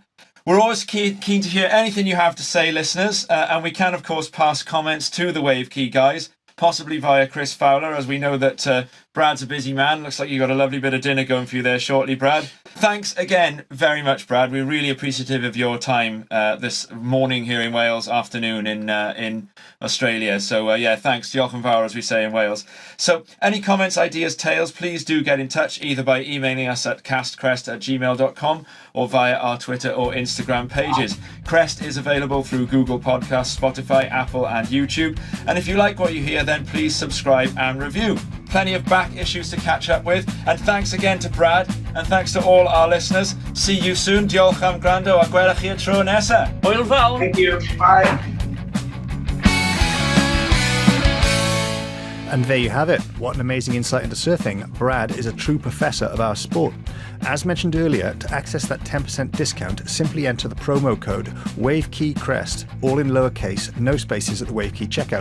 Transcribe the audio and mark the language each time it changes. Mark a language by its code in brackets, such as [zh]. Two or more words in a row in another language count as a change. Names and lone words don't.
[en] We're always keen to hear anything you have to say, listeners, and we can, of course, pass comments to the WaveKey guys, possibly via Chris Fowler, as we know that Brad's a busy man. Looks like you got a lovely bit of dinner going for you there shortly, Brad. Thanks again very much, Brad. We're really appreciative of your time this morning here in Wales, afternoon in Australia. So yeah, thanks. [cy] Diolch yn fawr, [en] as we say in Wales. So any comments, ideas, tales, please do get in touch, either by emailing us at castcrest@gmail.com or via our Twitter or Instagram pages. Crest is available through Google Podcasts, Spotify, Apple and YouTube. And if you like what you hear, then please subscribe and review. Plenty of back issues to catch up with. And thanks again to Brad, and thanks to all our listeners. See you soon. [cy] Diolch am gwrando a gwelwch chi y tro nesa. Hwyl fawr. [en] Thank you. Bye. And there you have it. What an amazing insight into surfing. Brad is a true professor of our sport. As mentioned earlier, to access that 10% discount, simply enter the promo code WaveKeyCrest, all in lowercase, no spaces at the WaveKey checkout.